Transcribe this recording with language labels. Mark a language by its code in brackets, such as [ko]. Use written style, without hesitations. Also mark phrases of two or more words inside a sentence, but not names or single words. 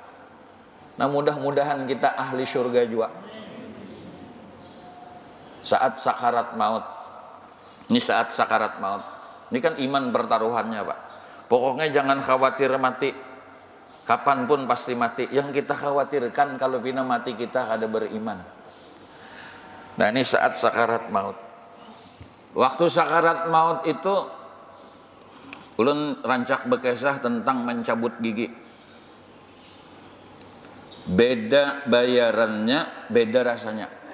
[id] Nah mudah-mudahan kita ahli surga juga. Saat sakarat maut. Ini saat sakarat maut. Ini kan iman pertaruhannya pak. Pokoknya jangan khawatir mati. Kapanpun pasti mati. Yang kita khawatirkan kalau bina mati kita kada beriman. Nah ini saat sakarat maut. [bjn] Waktu sakarat maut itu ulun rancak bekesah tentang mencabut gigi. [id] Beda bayarannya, beda rasanya.